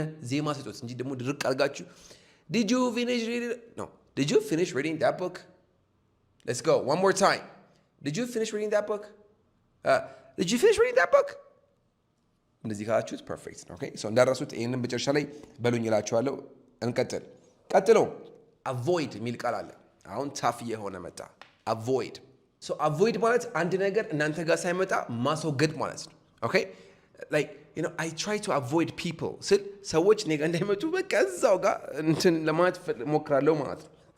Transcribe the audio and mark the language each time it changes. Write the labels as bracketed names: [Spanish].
[Amharic] ዜማ ስጡት እንጂ ደግሞ ድርቅ አድርጋችሁ [English] did you finish reading? no. did you finish reading that book? let's go one more time. did you finish reading that book? did you finish reading that book? [Amharic] እንደዚህ ካላችሁት ፐርፌክት ነው። ኦኬ ሶ እንዳረሱት ይሄንን መጨረሻ ላይ በሉኝ እላችኋለሁ። ቀጥሎ avoid የሚል ቃል አለ። አሁን ታፍ የሆነ መጣ avoid. so avoid ማለት አንድ ነገር እናንተ ጋር ሳይመጣ ማስወገድ ማለት ነው። ኦኬ [English] like I try to avoid people [Amharic] ስል ሰዎች እኔ ጋር እንዳይመጡ በቃ እዛው ጋር እንትን ለማለት ሞክራለሁ ማለት ነው።